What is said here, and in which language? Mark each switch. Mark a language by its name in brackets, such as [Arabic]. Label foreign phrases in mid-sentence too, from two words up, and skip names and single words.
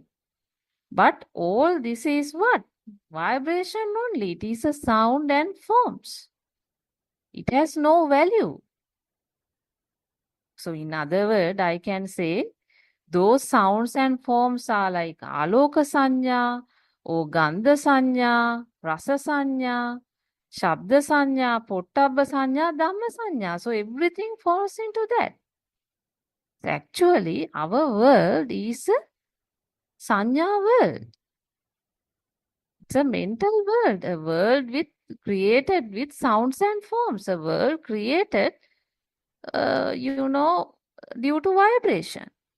[English] But all this is what? Vibration only. It is a sound and forms. It has no value. So in other words, I can say those sounds and forms are like [Pali] aloka sanya [English] or [Pali] gandha sanya, rasa sanya, shabda sanya, pottabba sanya, dhamma sanya. [English] So everything falls into that. So actually, our world is a sanya world. It's a mental world, a world created with sounds and forms, a world created, due to vibration.